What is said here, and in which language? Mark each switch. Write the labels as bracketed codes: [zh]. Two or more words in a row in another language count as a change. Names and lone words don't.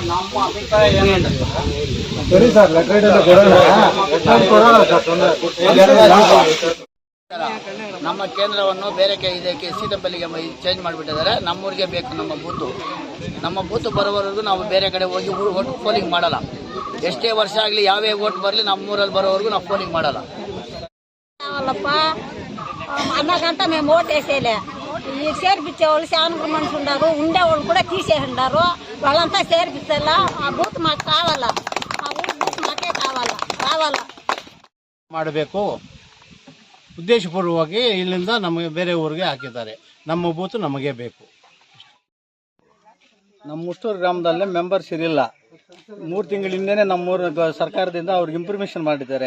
[kn] ನಮ್ಮ ಕೇಂದ್ರವನ್ನು ಬೇರೆ ಇದಕ್ಕೆ ಸೀತಂಪಲ್ಲಿಗೆ ಚೇಂಜ್ ಮಾಡಿಬಿಟ್ಟಿದ್ದಾರೆ. ನಮ್ಮೂರಿಗೆ ಬೇಕು ನಮ್ಮ ಬೂತು ಬರೋವರೆಗೂ ನಾವು ಬೇರೆ ಕಡೆ ಹೋಗಿ [en] vote polling [kn] ಮಾಡಲ್ಲ. ಎಷ್ಟೇ ವರ್ಷ ಆಗಲಿ ಯಾವೇ ಓಟ್ ಬರಲಿ ನಮ್ಮೂರಲ್ಲಿ ಬರೋವರೆಗೂ ನಾವು ಪೋಲಿಂಗ್ ಮಾಡಲ್ಲ. [te] అన్నగంట మేము ఓటేసేలే ఈ చేర్పించే వాళ్ళు చాలా మనుషులు ఉన్నారు, ఉండేవాళ్ళు కూడా తీసేసిండారు. వాళ్ళంతా చేర్పించాలా. ఆ బూత్ మాకు కావాలా, ఆ ఊరు బూత్ మాకే కావాలా [kn] ಮಾಡಬೇಕು. ಉದ್ದೇಶಪೂರ್ವವಾಗಿ ಇಲ್ಲಿಂದ ನಮಗೆ ಬೇರೆ ಊರಿಗೆ ಹಾಕಿದ್ದಾರೆ. ನಮ್ಮ ಬೂತು ನಮಗೆ ಬೇಕು. ನಮ್ಮ ಮುಷ್ಟೂರು ಗ್ರಾಮದಲ್ಲಿ ಮೆಂಬರ್ಸ್ ಇರಲಿಲ್ಲ. 3 ತಿಂಗಳಿಂದನೇ ನಮ್ಮೂರ ಸರ್ಕಾರದಿಂದ ಅವ್ರಿಗೆ ಇನ್ಫಾರ್ಮೇಷನ್ ಮಾಡಿದ್ದಾರೆ.